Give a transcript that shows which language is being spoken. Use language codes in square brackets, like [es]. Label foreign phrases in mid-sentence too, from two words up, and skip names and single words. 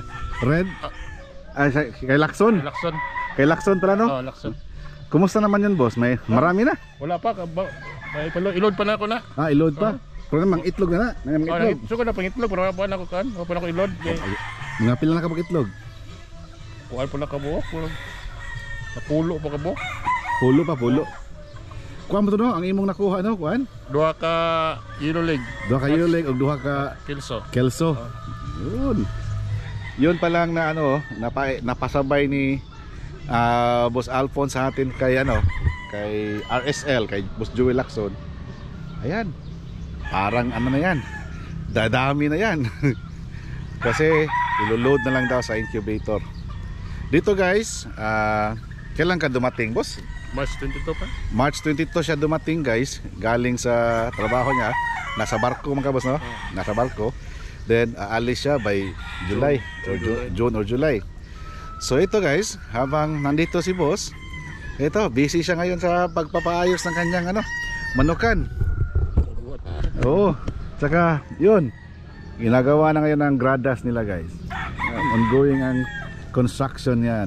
[tl] Red? Kay Lacson? Lacson. Kay Lacson pala, no? Lacson. Kumusta naman yun, boss? Marami na? [hil] Wala pa. Ilod pa na ako na. Ilod pa? Pero namang itlog na. Itlog. So ko na pang itlog, pero wala pa na ako kan. Wala pa na ako ilod. Mga pila na kapag itlog? Kuhaan pa na kabuok. Pulo pa kabuok. Pulo pa, pulo. Kuhaan mo to, no? Ang imong nakuha, no? Kuhaan? Duha ka yellow leg. Duha ka yellow leg o duha ka Kelso. Yun. [tl] Yun pa lang na napasabay ni Boss Alphonse sa atin kay kay RSL, kay Boss Joey Lacson. Ayan. Parang na yan. Dadami na yan. Kasi iloload na lang daw sa incubator. Dito guys, kailan ka dumating, boss? March 22 pa? March 22 siya dumating, guys. Galing sa trabaho niya. Nasa barko mga boss, no? Nasa barko. Then aalis siya [en] by July or June or July. [tl] So ito guys, habang nandito si boss, ito, busy siya ngayon sa pagpapaayos ng kanyang manukan. Oo. Saka yun, ginagawa na ngayon ang gradas nila, guys. Ongoing ang construction yan.